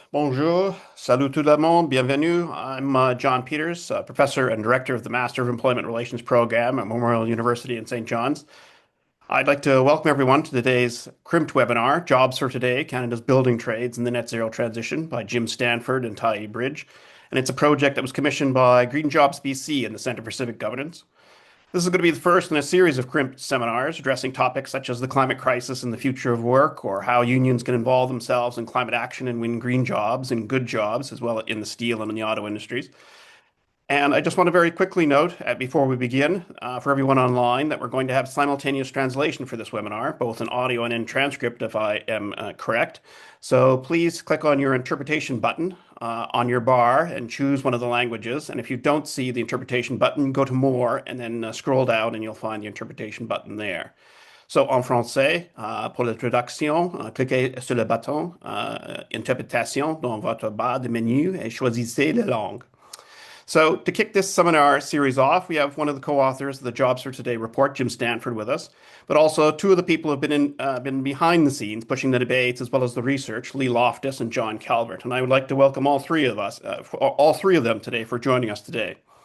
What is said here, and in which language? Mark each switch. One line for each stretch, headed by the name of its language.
French: Bonjour, salut tout le monde, bienvenue.
English: I'm John Peters, professor and director of the Master of Employment Relations program at Memorial University in St. John's. I'd like to welcome everyone to today's CRIMT webinar, Jobs for Today, Canada's Building Trades in the Net Zero Transition by Jim Stanford and Tyee Bridge. And it's a project that was commissioned by Green Jobs BC and the Centre for Civic Governance. This is going to be the first in a series of CRIMT seminars addressing topics such as the climate crisis and the future of work, or how unions can involve themselves in climate action and win green jobs and good jobs, as well in the steel and in the auto industries. And I just want to very quickly note before we begin for everyone online that we're going to have simultaneous translation for this webinar, both in audio and in transcript if I am correct. So please click on your interpretation button on your bar and choose one of the languages. And if you don't see the interpretation button, go to More and then scroll down and you'll find the interpretation button there.
French: So en français, pour la traduction, cliquez sur le bouton Interprétation dans votre barre de menu et choisissez la langue.
English: So to kick this seminar series off, we have one of the co-authors of the Jobs for Today report, Jim Stanford, with us, but also two of the people who have been behind the scenes, pushing the debates as well as the research, Lee Loftus and John Calvert. And I would like to welcome all three of them today for joining us today.